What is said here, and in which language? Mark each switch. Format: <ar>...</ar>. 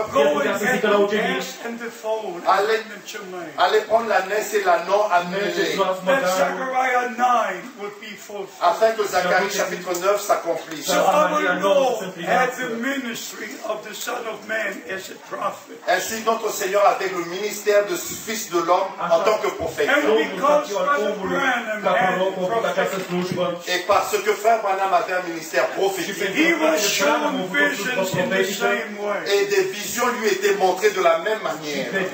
<en>go and get the gas and the phone and bring them to me.</en> <fr>allez prendre la naisse et l'anneau, amenez-les,</fr> <en>That Zechariah 9 would be fulfilled.</en> <fr>afin que Zacharie chapitre 9 s'accomplisse.</fr> <en>So our Lord had the ministry of the Son of Man as a prophet.</en> <fr>Ainsi, notre Seigneur avait le ministère de Fils de l'homme en tant que prophète.</fr> <en>And because Brother Branham had a prophetic,</en> <fr>Et parce que Frère Branham avait un ministère prophétique,</fr> <en>he was shown visions in the same way.</en> <fr>et des visions lui étaient montrées de la même manière.</fr>